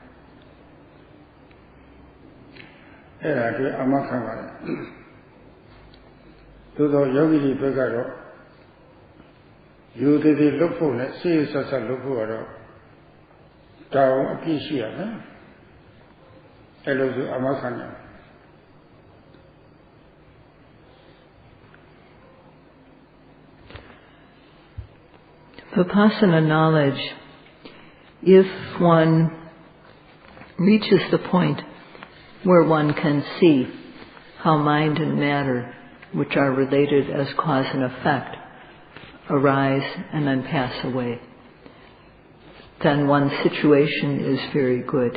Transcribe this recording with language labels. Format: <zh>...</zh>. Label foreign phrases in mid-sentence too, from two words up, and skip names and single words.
<my>အဲ့ဒါအတွက်အမခံပါတယ်သို့သောယောဂီတွေဘက်ကတော့ယူတည်တည်လုပ်ဖို့နဲ့စိတ်ဆက်ဆက်လုပ်ဖို့ကတော့တောင်းအပြည့်ရှိရမယ်အဲ့လိုဆိုအမခံတယ်</my> <en>Vipassana knowledge if one reaches the point where one can see how mind and matter, which are related as cause and effect, arise and then pass away, then one's situation is very good.</en>